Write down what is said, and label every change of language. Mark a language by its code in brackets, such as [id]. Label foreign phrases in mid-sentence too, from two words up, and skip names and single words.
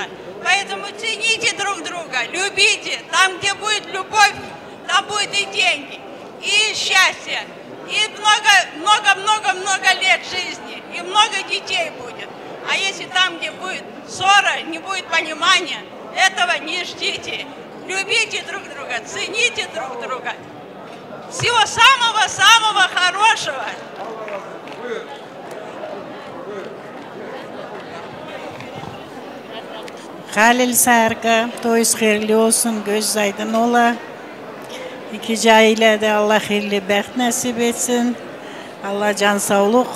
[ru] Поэтому цените друг друга, любите. Там, где будет любовь, там будет и деньги, и счастье, и много-много-много лет жизни, и много детей будет. А если там, где будет ссора, не будет понимания, этого не ждите. Любите друг друга, цените друг друга. Всего самого-самого хорошего. [tr] Halil Sarka, toyuz xeyirli olsun, göz aydın ola. İki aile de Allah hayırlı bəxt nasip etsin. Allah can sağlık.